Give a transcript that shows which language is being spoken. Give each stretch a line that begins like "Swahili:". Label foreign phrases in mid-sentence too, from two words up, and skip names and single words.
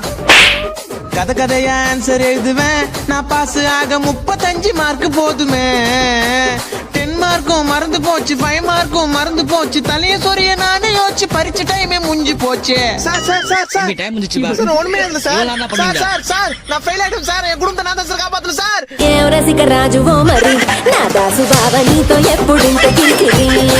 Tamil: கதை கதையா ஆன்சர் எழுதுவேன் நான், பாஸ் ஆக 35 மார்க் போதுமே. 10 மார்க்கும் மறந்து போச்சு, 5 மார்க்கும் மறந்து போச்சு. தலைய சொரிய நானே யோசிச்சு பரிச்ச டைமே முடிஞ்சு போச்சு. சார் சார் சார் சார் டைம் முடிஞ்சு பா. சார் ஒண்ணுமே இல்ல சார். சார் சார் சார் நான் ஃபெயில் ஆயிட்டேன் சார், என் குடும்பத்தை நான் தான் சார் காப்பாத்தணும் சார்.
Telugu: ఎవరసిక రాజువో మరి నా దాసు బావ నీతో ఎప్పుడింత కిరికిరి.